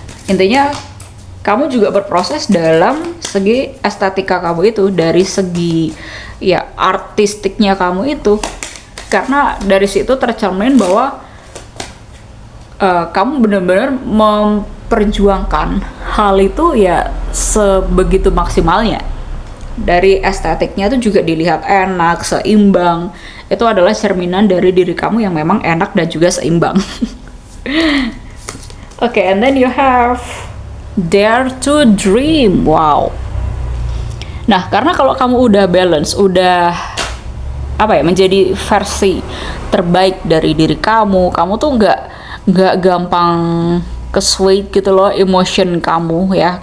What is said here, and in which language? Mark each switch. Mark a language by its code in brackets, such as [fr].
[id] Intinya kamu juga berproses dalam segi estetika kamu itu, dari segi ya artistiknya kamu itu, karena dari situ tercermin bahwa kamu benar-benar memperjuangkan hal itu ya sebegitu maksimalnya. Dari estetiknya itu juga dilihat enak, seimbang. Itu adalah cerminan dari diri kamu yang memang enak dan juga seimbang. [en] Okay, and then you have dare to dream. Wow. [id] Nah, karena kalau kamu udah balance, udah menjadi versi terbaik dari diri kamu tuh nggak gampang ke-sway gitu loh emotion kamu ya.